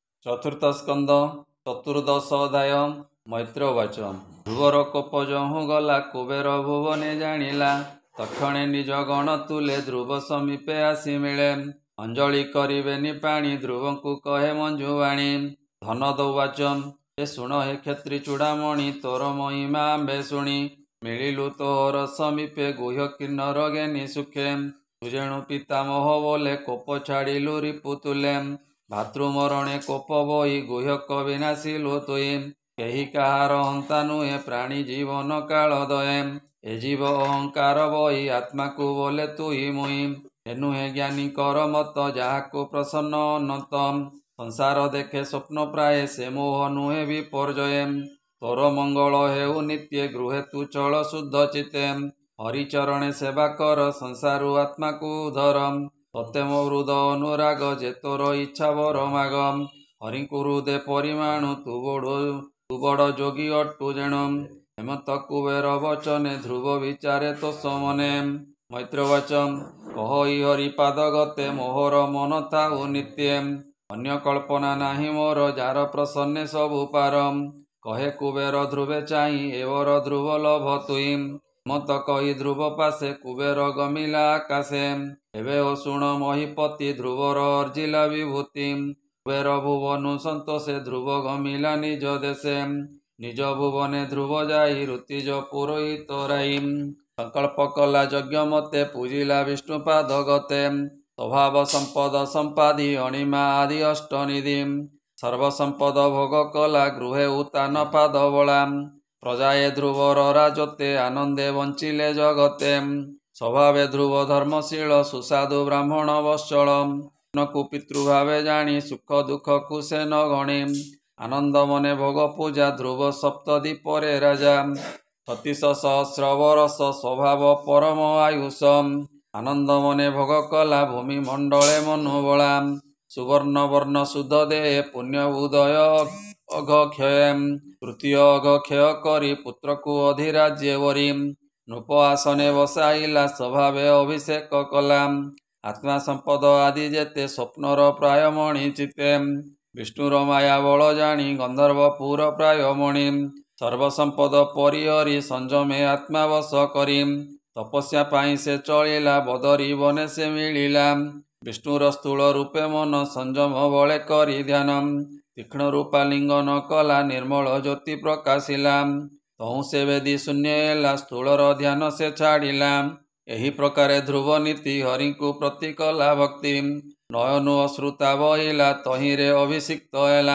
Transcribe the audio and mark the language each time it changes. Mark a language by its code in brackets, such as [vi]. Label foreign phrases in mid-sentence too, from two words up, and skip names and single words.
[or] ଚତୁର୍ଥ ସ୍କନ୍ଦ ଚତୁର୍ଦ୍ଦଶ ଅଧ୍ୟାୟ ମୈତ୍ରୋବାଚ। ଧ୍ରୁବର କୋପ ଯହୁ ଗଲା କୁବେର ଭୁବନେ ଜାଣିଲା ତକ୍ଷଣେ ନିଜ ଗଣ ତୁଲେ ଧ୍ରୁବ ସମୀପେ ଆସି ମିଳେ। ଅଞ୍ଜଳି କରିବେନି ପାଣି ଧ୍ରୁବଙ୍କୁ କହେ ମଞ୍ଜୁବାଣୀ। ଧନଦୌବାଚ ଏ ଶୁଣ ହେ କ୍ଷତ୍ରି ଚୂଡ଼ାମଣି ତୋର ମହିମା ଆମ୍ଭେ ଶୁଣି। ମିଳିଲୁ ତୋର ସମୀପେ ଗୁହ୍ୟ କିନ୍ନର ଜ୍ଞାନୀ ସୁଖେ। ତୁ ଯେଣୁ ପିତାମହ ବୋଲେ କୋପ ଛାଡ଼ିଲୁ ରିପୁ ତୁଲେ। ଭାତୃମରଣେ କୋପ ବହି ଗୁହ୍ୟକ ବିନାଶିଲୁ ତୁଇ। କେହି କାହାର ହନ୍ତା ନୁହେ ପ୍ରାଣୀ ଜୀବନ କାଳ ଦୟେ। ଏ ଜୀବ ଅହଂକାର ବହି ଆତ୍ମା କୁ ବୋଲେ ତୁଇ ମୁଇ। ଏ ନୁହେ ଜ୍ଞାନୀ କର ମତ ଯାହାକୁ ପ୍ରସନ୍ନ ଅନନ୍ତ। ସଂସାର ଦେଖେ ସ୍ୱପ୍ନ ପ୍ରାୟ ସେ ମୋହ ନୁହେ ବିପର୍ଯ୍ୟୟେ। ତୋର ମଙ୍ଗଳ ହେଉ ନିତ୍ୟ ଗୃହେ ତୁ ଚଳ ଶୁଦ୍ଧ ଚିତେ। ହରିଚରଣେ ସେବା କର ସଂସାରୁ ଆତ୍ମା କୁ ଉଦ୍ଧର। ତତେ ମୋ ହୃଦ ଅନୁରାଗ ଯେ ତୋର ଇଚ୍ଛା ବର ମାଗ। ହରିଙ୍କୁ ହୃଦୟ ପରିମାଣୁ ତୁ ବଡ଼ ଯୋଗୀ ଅଟୁ ଯେଣୁ। ହେମନ୍ତ କୁବେର ବଚନେ ଧ୍ରୁବ ବିଚାରେ ତୋ ସମନେ। ମୈତ୍ରୋବାଚ କହ ଇ ହରିପାଦ ଗତେ ମୋହର ମନ ଥାଉ ନିତ୍ୟେ। ଅନ୍ୟ କଳ୍ପନା ନାହି ମୋର ଯାର ପ୍ରସନ୍ନେ ସବୁ ପାର। କହେ କୁବେର ଧ୍ରୁବେ ଚାହି ଏବର ଧ୍ରୁବ ଲଭ ତୁଇ। ମତ କହି ଧ୍ରୁବ ପାସେ କୁବେର ଗମିଲା ଆକାଶେ। ଏବେ ଶୁଣ ମହୀପତି ଧ୍ରୁବର ଅର୍ଜିଲା ବିଭୂତି। କୁବେର ଭୁବନୁ ସନ୍ତୋଷେ ଧ୍ରୁବ ଗମିଲା ନିଜ ଦେଶେ। ନିଜ ଭୁବନେ ଧ୍ରୁବ ଯାଇ ଋତିଜ ପୁରୋହିତ ରାଇ। ସଙ୍କଳ୍ପ କଲା ଯଜ୍ଞ ମତେ ପୂଜିଲା ବିଷ୍ଣୁପାଦ ଗତେ। ସ୍ୱଭାବ ସମ୍ପଦ ସମ୍ପାଦି ଅଣିମା ଆଦି ଅଷ୍ଟନିଧି। ସର୍ବସମ୍ପଦ ଭୋଗ କଲା ଗୃହେ ଉତାନ ପାଦ ବଳା। ପ୍ରଜାଏ ଧ୍ରୁବର ରାଜତେ ଆନନ୍ଦେ ବଞ୍ଚିଲେ ଜଗତେ। ସ୍ୱଭାବେ ଧ୍ରୁବ ଧର୍ମଶୀଳ ସୁସାଧୁ ବ୍ରାହ୍ମଣ ବତ୍ସଳ। ନକୁ ପିତୃଭାବେ ଜାଣି ସୁଖ ଦୁଖ କୁ ସେ ନ ଗଣି। ଆନନ୍ଦ ମନେ ଭୋଗ ପୂଜା ଧ୍ରୁବ ସପ୍ତଦୀପରେ ରାଜା। 36 ସହସ୍ର ବରଷ ସ୍ୱଭାବ ପରମ ଆୟୁଷ। ଆନନ୍ଦ ମନେ ଭୋଗ କଲା ଭୂମି ମଣ୍ଡଳେ ମନୁବଳା। ସୁବର୍ଣ୍ଣ ବର୍ଣ୍ଣ ଶୁଦ୍ଧ ଦେହେ ପୁଣ୍ୟ ଉଦୟ ଅଘକ୍ଷୟ। ତୃତୀୟ ଅଘକ୍ଷୟ କରି ପୁତ୍ର କୁ ଅଧିରାଜ୍ୟ ବରି। ନୃପ ଆସନେ ବସାଇଲା ସ୍ୱଭାବେ ଅଭିଷେକ କଲା। ଆତ୍ମା ସମ୍ପଦ ଆଦି ଯେତେ ସ୍ୱପ୍ନର ପ୍ରାୟ ମଣି ଚିତେ। ବିଷ୍ଣୁର ମାୟା ବଳ ଜାଣି ଗନ୍ଧର୍ବପୁର ପ୍ରାୟ ମଣି। ସର୍ବସମ୍ପଦ ପରିହରି ସଂଯମେ ଆତ୍ମା ବଶ କରି। ତପସ୍ୟା ପାଇଁ ସେ ଚଳିଲା ବଦରୀ ବନେ ସେ ମିଳିଲା। ବିଷ୍ଣୁର ସ୍ଥୂଳ ରୂପେ ମନ ସଂଯମ ବଳେ କରି ଧ୍ୟାନ। ତୀକ୍ଷ୍ଣ ରୂପା ଲିଙ୍ଗନ କଲା ନିର୍ମଳ ଜ୍ୟୋତି ପ୍ରକାଶିଲା। ତହୁ ସେ ବେଦୀ ଶୂନ୍ୟ ହେଲା ସ୍ଥୂଳର ଧ୍ୟାନ ସେ ଛାଡ଼ିଲା। ଏହି ପ୍ରକାରେ ଧ୍ରୁବ ନୀତି ହରିଙ୍କୁ ପ୍ରତି କଲା ଭକ୍ତି। ନୟନୁ ଅଶ୍ରୁତା ବହିଲା ତହିଁରେ ଅଭିଷିକ୍ତ ହେଲା।